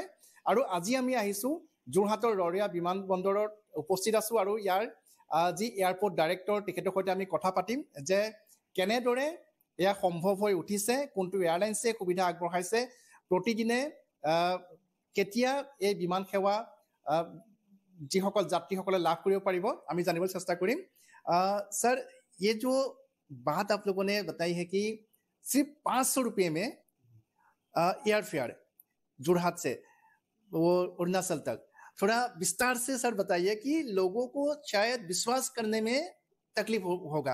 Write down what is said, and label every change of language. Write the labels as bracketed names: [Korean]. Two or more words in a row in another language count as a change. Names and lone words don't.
[Assamese] আৰু আজি আমি আহিছোঁ যোৰহাটৰ ৰৰৈয়া বিমানবন্দৰত উপস্থিত আছোঁ আৰু ইয়াৰ যি [English] airport director [Assamese] তেখেতৰ সৈতে আমি কথা পাতিম যে কেনেদৰে এয়া সম্ভৱ হৈ উঠিছে, কোনটো এয়াৰলাইন্সে সুবিধা আগবঢ়াইছে, প্ৰতিদিনে কেতিয়া এই বিমান সেৱা যিসকল যাত্ৰীসকলে লাভ কৰিব পাৰিব আমি জানিবলৈ চেষ্টা কৰিম। [Hindi] सर, ये जो बात आप लोगों ने बताई है कि सिर्फ 500 रुपये में [English] air fare [Hindi] जोरहाट से वो अरुणाचल तक, थोड़ा विस्तार से सर बताइए कि लोगों को शायद विश्वास करने में तकलीफ होगा।